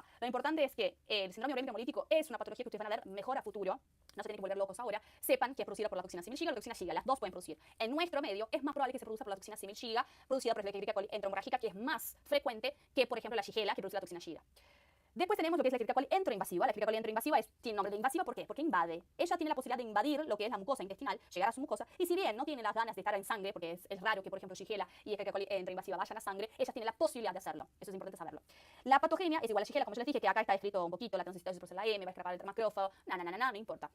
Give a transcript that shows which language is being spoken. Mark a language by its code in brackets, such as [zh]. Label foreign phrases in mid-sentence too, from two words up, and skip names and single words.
[es] Lo importante es que el síndrome hemolítico es una patología que ustedes van a ver mejor a futuro, no se tienen que volver locos ahora, sepan que es producida por la toxina similchiga o la toxina Shiga, las dos pueden producir. En nuestro medio es más probable que se produzca por la toxina similchiga, producida por la Escherichia coli enterohemorrágica, que es más frecuente que, por ejemplo, la Shigella, que produce la toxina Shiga. Después tenemos lo que es la Escherichia coli enteroinvasiva. La Escherichia coli enteroinvasiva tiene nombre de invasiva, ¿por qué? Porque invade. Ella tiene la posibilidad de invadir lo que es la mucosa intestinal, llegar a su mucosa, y si bien no tiene las ganas de estar en sangre, porque es raro que, por ejemplo, Shigella y Escherichia coli enteroinvasiva vayan a sangre, ella tiene la posibilidad de hacerlo. Eso es importante saberlo. La patogenia es igual a Shigella, como yo les dije, que acá está escrito un poquito, la transistiosis por la M, va a escapar el termacrófago, no importa.